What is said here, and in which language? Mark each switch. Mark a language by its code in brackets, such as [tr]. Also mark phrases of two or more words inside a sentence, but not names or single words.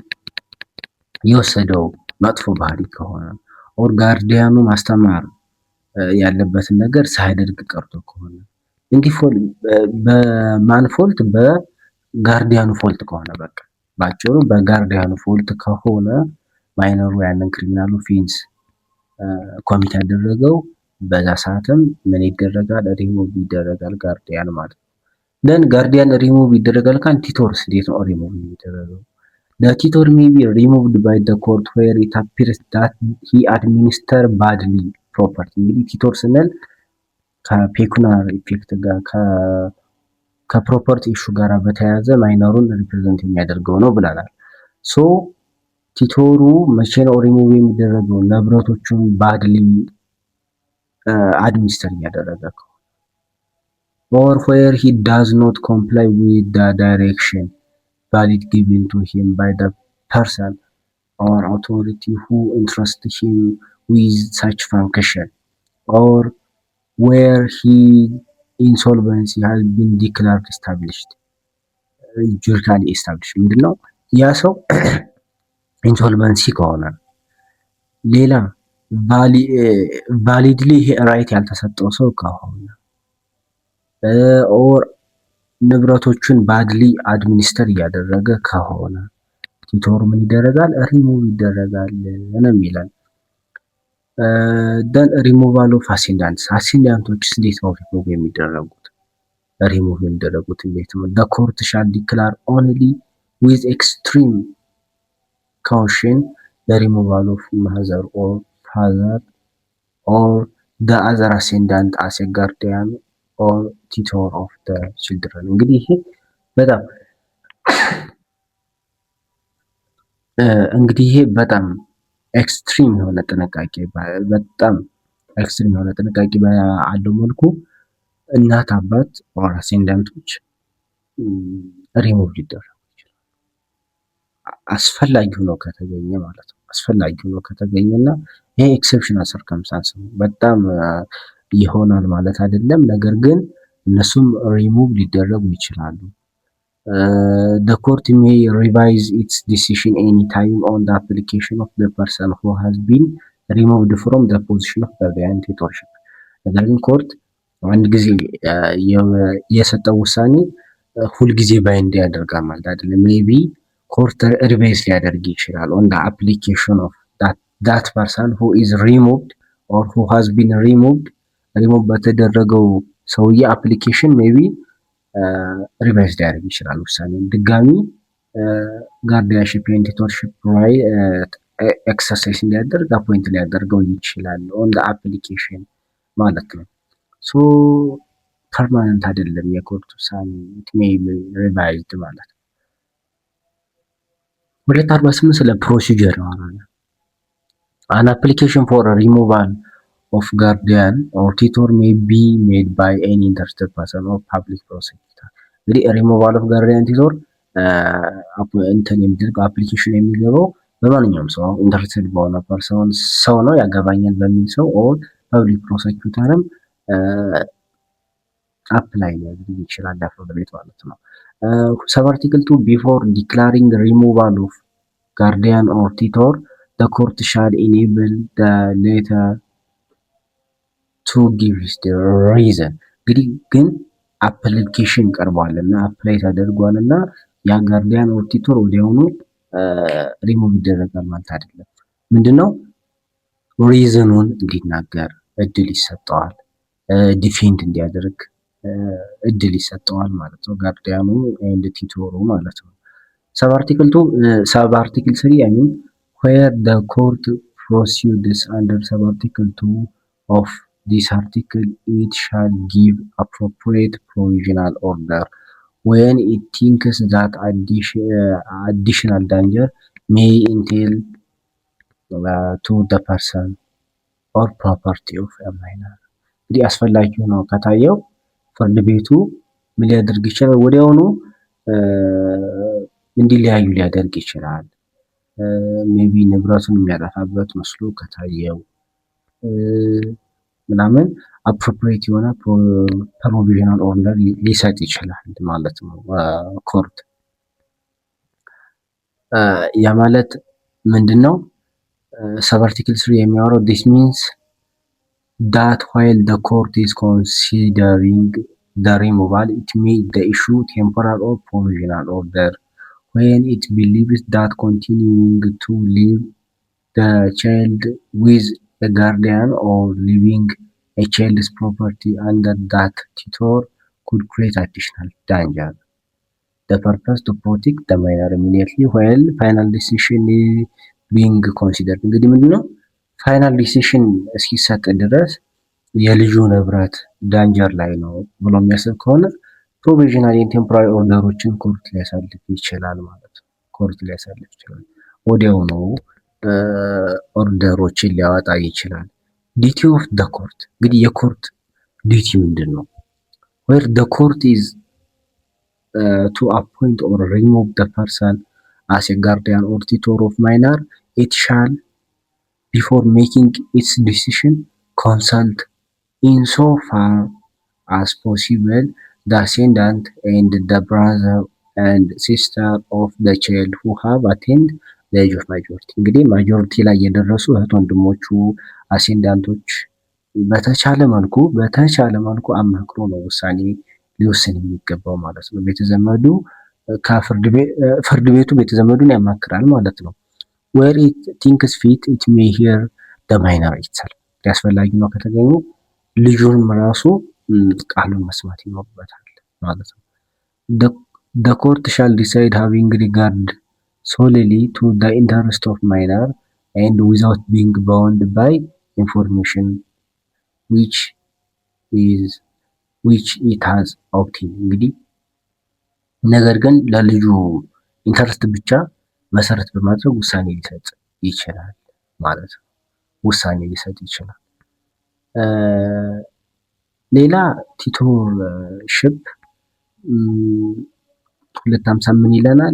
[am] የወሰደው መጥፎ ባህሪ ከሆነ ኦር ጋርዲያኑ ማስተማር ያለበትን ነገር ሳያደርግ ቀርቶ ከሆነ እንዲህ በማን ፎልት በጋርዲያኑ ፎልት ከሆነ በቃ ባጭሩ በጋርዲያኑ ፎልት ከሆነ ማይነሩ ያንን [en] criminal offense commit [am] ያደረገው በዛ ሰዓትም ምን ይደረጋል? ሪሙቭ ይደረጋል ጋርዲያን ማለት ነው። [en] then guardian remove [am] ይደረጋል ካን ቲቶርስ እንዴት ነው ሪሙቭ የሚደረገው? [en] The tutor may be removed by the court where it appears that he administer badly property። [am] እንግዲህ ቲቶር ስንል ከፔኩናር ኢፌክት ጋር ከፕሮፐርቲ ኢሹ ጋር በተያያዘ ማይነሩን ሪፕሬዘንት የሚያደርገው ነው ብለናል። ሶ ቲቶሩ መቼ ነው ሪሙቭ የሚደረገው? [en] ንብረቶቹን badly administer [am] እያደረገ ከሆነ [en] or where he does not comply with the direction valid given to him by the person or authority who entrusts him with such function or where he insolvency has been declared established judicially established [am] ምንድነው ያ ሰው ኢንሶልቨንሲ ከሆነ ሌላ [en] validly right [am] ያልተሰጠው ሰው ከሆነ ኦር ንብረቶቹን [en] badly administer [am] እያደረገ ከሆነ ቲቶር ምን ይደረጋል? ሪሙቭ ይደረጋል ነው የሚለን። [en] then removal of ascendants [am] አሴንዳንቶች እንዴት ነው ሪሙቭ የሚደረጉት? ሪሙቭ የሚደረጉት እንዴት ነው? [en] the court shall declare only with extreme caution the removal of mother or father or the other ascendant as a guardian or tutor of the children። [am] እንግዲህ ይሄ በጣም ኤክስትሪም የሆነ ጥንቃቄ ባለው መልኩ እናት አባት ኦር አሴንዳንቶች ሪሙቭ ሊደረጉ ይችላል። አስፈላጊ ሆኖ ከተገኘ ማለት ነው። አስፈላጊ ሆኖ ከተገኘና ይሄ ኤክሰፕሽናል ሰርከምስታንስ ነው። በጣም ይሆናል ማለት አይደለም። ነገር ግን እነሱም ሪሙቭ ሊደረጉ ይችላሉ። [en] The court may revise its decision any time on the application of the person who has been removed from the position of guardian tutorship። [am] ነገር ግን ኮርት አንድ ጊዜ የሰጠው ውሳኔ ሁልጊዜ ባይንድ ያደርጋል ማለት አይደለም። [en] maybe court revise [am] ሊያደርግ ይችላል [en] on the application of that person who is removed or who has been removed [am] ሪሙቭ በተደረገው ሰውዬ አፕሊኬሽን [en] maybe revise [am] ሊያደርግ ይችላል ውሳኔውን ድጋሚ [en] guardianship and tutorship exercise [am] እንዲያደርግ አፖይንት ሊያደርገው ይችላል [en] on the application [am] ማለት ነው። [en] so permanent [am] አይደለም የኮርት ውሳኔ [en] it may be revised [am] ማለት ነው። 248 ስለ ፕሮሲጀር ነው። [en] an application for removal of guardian or tutor may be made by any interested person or public prosecutor። [am] እንግዲህ [en] removal of guardian tutor [am] እንትን የሚደረገው አፕሊኬሽን የሚገባው በማንኛውም ሰው ኢንተረስቴድ በሆነ ፐርሰን ሰው ነው ያገባኛል በሚል ሰው [en] or public prosecutor አፕላይ [am] ሊያደርግ ይችላል ፍርድ ቤት ማለት ነው። [en] sub article 2 before declaring removal of guardian or tutor the court shall enable the latter to give the [am] reason። እንግዲህ ግን አፕሊኬሽን ቀርቧልና አፕላይ ተደርጓልና ያ [en] guardian or tutor [am] ወዲያውኑ ሪሙቭ ይደረጋል ማለት አይደለም። ምንድነው ሪዝኑን እንዲናገር እድል ይሰጠዋል፣ ዲፌንድ እንዲያደርግ እድል ይሰጠዋል ማለት ነው ጋርዲያኑ ኤንድ ቱተሩ ማለት ነው። [en] sub article 3 I mean where the court proceeds under sub article 2 of this article it shall give appropriate provisional order when it thinks that additional danger may entail to the person or property of a minor። [am] እንግዲህ አስፈላጊ ሆኖ ከታየው ፍርድ ቤቱ ምን ሊያደርግ ይችላል? ወዲያውኑ እንዲለያዩ ሊያደርግ ይችላል። ሜቢ ንብረቱን የሚያጠፋበት መስሎ ከታየው ምናምን አፕሮፕሪየት የሆነ [en] provisional order [am] ሊሰጥ ይችላል ማለት ነው ኮርት። ያ ማለት ምንድነው? [en] sub article 3 የሚያወራው this means that while the court is considering the removal, it may issue temporary or provisional order when it believes that continuing to live the child with a guardian or leaving a child's property under that tutor could create additional danger. The purpose to protect the minor immediately while final decision is being considered። [am] እንግዲህ ምንድነው [en] final decision [am] እስኪሰጥ ድረስ የልጁ ንብረት ዳንጀር ላይ ነው ብሎ የሚያስብ ከሆነ [en] provisional temporary [am] ኦርደሮችን ኮርት ሊያሳልፍ ይችላል ማለት ነው። ኮርት ሊያሳልፍ ይችላል፣ ወዲያው ነው ኦርደሮችን ሊያወጣ ይችላል። [en] duty of the court [am] እንግዲህ የኮርት ዲቲ ምንድን ነው? [en] where the court is to appoint or remove the person as a guardian or tutor of minor, it shall before making its decision consult insofar as possible the ascendant and the brother and sister of the child who have attained the age of majority። [am] እንግዲህ ማጆሪቲ ላይ የደረሱ እህት ወንድሞቹ አሴንዳንቶች በተቻለ መልኩ አማክሮ ነው ውሳኔ ሊወስን የሚገባው ማለት ነው። ቤተዘመዱ ፍርድ ቤቱ ቤተዘመዱን ያማክራል ማለት ነው። [en] where it thinks fit it may hear the minor itself። [am] አስፈላጊ ነው ከተገኙ ልጁንም ራሱ ቃሉን መስማት ይኖርበታል ማለት ነው። [en] the court shall decide having regard solely to the interest of minor and without being bound by information which it has obtained። [am] እንግዲህ ነገር ግን ለልጁ ኢንተረስት ብቻ መሰረት በማድረግ ውሳኔ ሊሰጥ ይችላል ማለት ነው። ውሳኔ ሊሰጥ ይችላል። ሌላ ቲቶርሺፕ 250 ምን ይለናል?